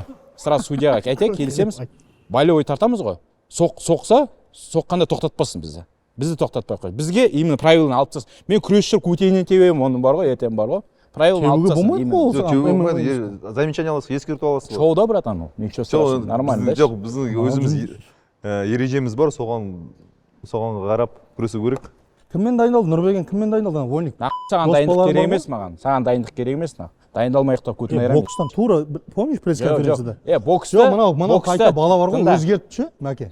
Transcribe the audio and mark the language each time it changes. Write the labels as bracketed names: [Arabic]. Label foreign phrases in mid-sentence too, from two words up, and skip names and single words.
[Kazakh] Сразу судьяға айтайық, келісеміз. Болевой тартамыз ғой. Соқса, соққанда тоқтатпасын бізді. Бізді тоқтатпай қой. Бізге именно правиланы алып тастасын. Мен күресші көтейінен тебемін, оның бар ғой, ертең бар ғой. Правиланы алып тастасын. Замечание аласыз, ескертіп аласыз. Шоуда, братан, ол. [Russian] Ничего страшного, нормально. [Kazakh] Жоқ, біздің өзіміз ережеміз бар, соған қарап күресу керек. Кіммен дайындалды? Нұрбеген кіммен дайындалды? Вольник. Саған дайындық керек емес маған. Саған дайындық керек емес. Дайындалмайық та көтін айырамын. Бокстан тура, помнишь пресс-конференцияда? Бокста. Мынау қайта бала бар ғой, өзгертті ше, мәке.